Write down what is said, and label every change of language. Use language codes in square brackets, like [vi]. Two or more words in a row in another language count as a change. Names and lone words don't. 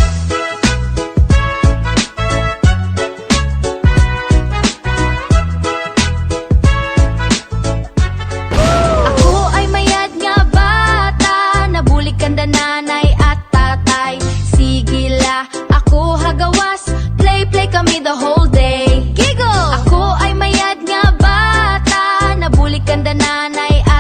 [war] Ako ay mayad nga bata, nabulig kanda nanay at tatay. Sigila, ako hagawas, play kami [en] the whole day. [war] Giggle! Ako ay mayad nga bata, nabulig kanda nanay